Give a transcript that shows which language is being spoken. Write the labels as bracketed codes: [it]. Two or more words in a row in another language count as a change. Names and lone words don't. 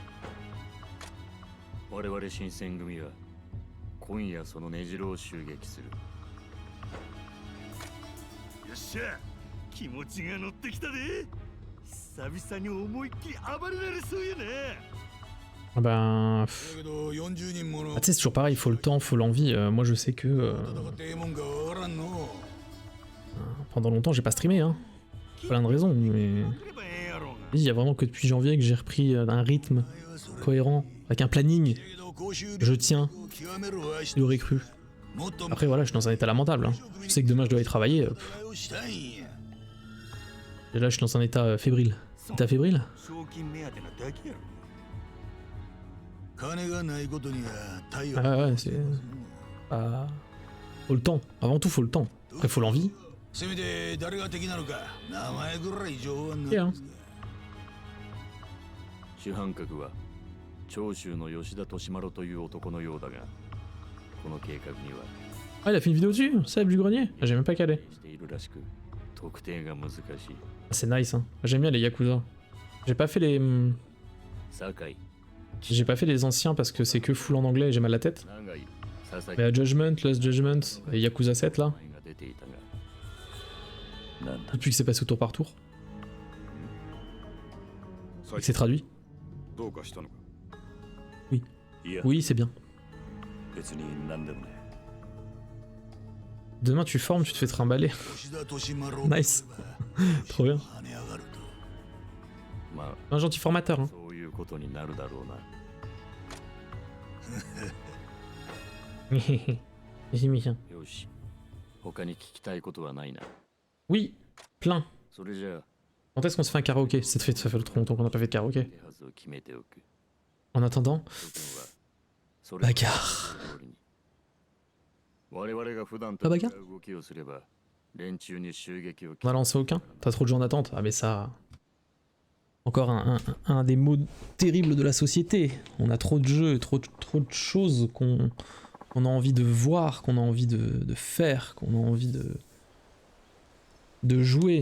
[ja] 我々新選組は今夜その根城を襲撃するよっしゃ気持ちが乗ってきたで久々に思いっきり暴れられそうやね [fr] Ah ben... [ja] だけど40人もの [fr] Ah, tu sais, c'est toujours pareil, il faut le temps, il faut l'envie. Moi je sais que... [ja] 戦ってええもんかわからんの [fr] pendant longtemps j'ai pas streamé, hein. Plein de raisons, mais... [ja] 来ればええやろうが [fr] Il y a vraiment que depuis janvier que j'ai repris un rythme cohérent, avec un planning. Je tiens, je l'aurais cru. Après voilà, je suis dans un état lamentable. Hein. Je sais que demain je dois y travailler. Et là, je suis dans un état fébrile. État fébrile? [ja] 賞金目当てなだけやろ。金がないことには対応。 [fr] Ah ouais, c'est... Ah... Faut le temps. Avant tout, faut le temps. Après, faut l'envie. [ja] せめて誰が敵なのか名前ぐらい情報はな。 [fr] Et, hein. [ja] 主犯格は長州の吉田利麿という男のようだが、この計画には [fr] Ah, il a fait une vidéo dessus, Seb du grenier. Ah, j'ai même pas calé. [ja] しているらしく、特定が難しい。 [fr] Ah, c'est nice, hein. J'aime bien les Yakuza. J'ai pas fait les... [ja] 酒井、 [fr] J'ai pas fait les anciens parce que c'est que full en anglais et j'ai mal à la tête. [ja] 長井、佐々 [fr] Mais [ja] 木 [fr] Judgment, Lost Judgment et Yakuza 7 là. [ja] が出ていたが、なんだ [fr] Depuis que c'est passé au tour par tour. Et que c'est traduit. [ja] どうかしたのか。いや [fr] Oui, c'est bien. [ja] 別に何でもね [fr] Demain tu formes, tu te fais trimballer. [ja] 吉田利麿 [fr] Nice. Trop bien. [ja] 跳ね上がると。ま [fr] Un gentil formateur, [ja] あ [fr] hein. [ja] そういうことになるだろうな。 [fr] J'ai mis bien. [ja] よし、他に聞きたいことはないな。 [fr] Oui, plein. [ja] それじゃあ [fr] Quand est-ce qu'on se fait un karaoké? Ça fait trop longtemps qu'on n'a pas fait de karaoké. [ja] 手はずを決めておく。 [fr] En attendant, [ja] 諸君はそれ [fr] bagarre. [ja] 通りに我々が普段 [fr] La [ja] と違 [fr] bagarre [ja] う動きをすれば、連中に襲撃を [fr] On a lancé aucun? T'as trop de gens en attente? Ah mais ça... Encore un des maux terribles de la société. On a trop de jeux, trop de choses qu'on a envie de voir, qu'on a envie de faire, qu'on a envie de jouer.